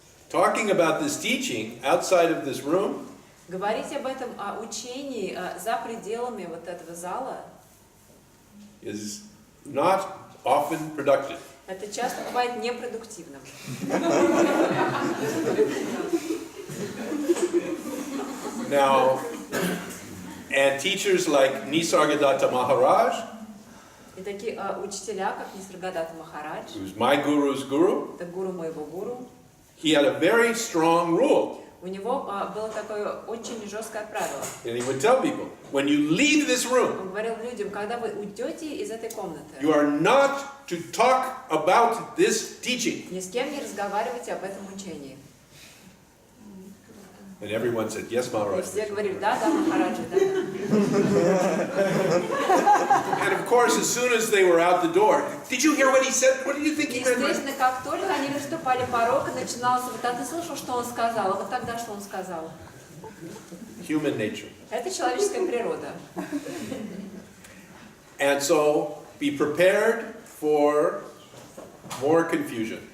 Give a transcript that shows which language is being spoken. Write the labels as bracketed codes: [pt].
[en] Talking about this teaching outside of this room [ru] Говорить об этом учении за пределами вот этого зала, [en] is not often productive. [ru] это часто бывает непродуктивным. [en] Now, and teachers like Nisargadatta Maharaj, [ru] И такие учителя, как Нисаргадатта Махарадж, [en] who's my guru's guru, [ru] это гуру моего гуру, [en] he had a very strong rule. [ru] у него было такое очень жесткое правило. [en] And he would tell people, when you leave this room, [ru] Он говорил людям, когда вы уйдете из этой комнаты, [en] you are not to talk about this teaching. [ru] ни с кем не разговаривайте об этом учении. [en] And everyone said, yes, [ru] И [en] Maharaj. [ru] все говорили, да, Махараджи, да. [en] And of course, as soon as they were out the door, did you hear what he said? What do you think he meant? [ru] Естественно, как только они переступали порог, и начиналось, вот, а ты слышал, что он сказал? А вот тогда что он сказал? [en] Human nature. [ru] Это человеческая природа. [en] And so, be prepared for more confusion.